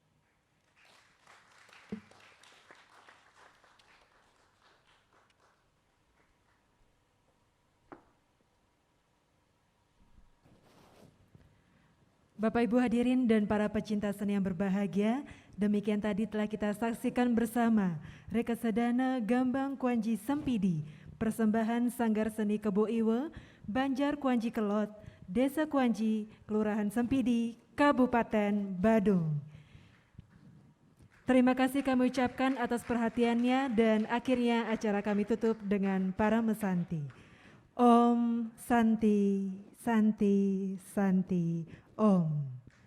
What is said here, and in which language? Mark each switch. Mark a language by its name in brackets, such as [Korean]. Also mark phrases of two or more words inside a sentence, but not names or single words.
[Indonesian] Bapak Ibu hadirin dan para pecinta seni yang berbahagia, demikian tadi telah kita saksikan bersama Rekasadana Gambang Kuanyi Sempidi, persembahan Sanggar Seni Kebo Iwe, Banjar Kuanyi Kelot, Desa Kuanyi, Kelurahan Sempidi, Kabupaten Badung. Terima kasih kami ucapkan atas perhatiannya dan akhirnya acara kami tutup dengan Parama Santi. [Sanskrit] Om Santi, Santi, Santi, Om.